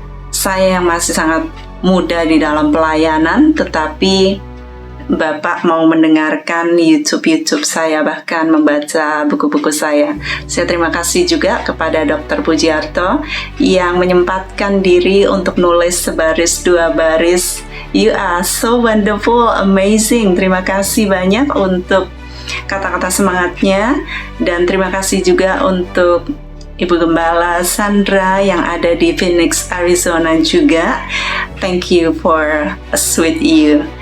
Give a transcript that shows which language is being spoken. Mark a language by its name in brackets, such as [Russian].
[Indonesian] Saya yang masih sangat muda di dalam pelayanan, tetapi Bapak mau mendengarkan YouTube saya, bahkan membaca buku-buku saya. Saya terima kasih juga kepada Dr. Pujiarto yang menyempatkan diri untuk nulis sebaris 2 baris. [English] You are so wonderful, amazing. [Indonesian] Terima kasih banyak untuk kata-kata semangatnya, dan terima kasih juga untuk Ibu Gembala Sandra yang ada di Phoenix, Arizona juga. [English] Thank you for a sweet you.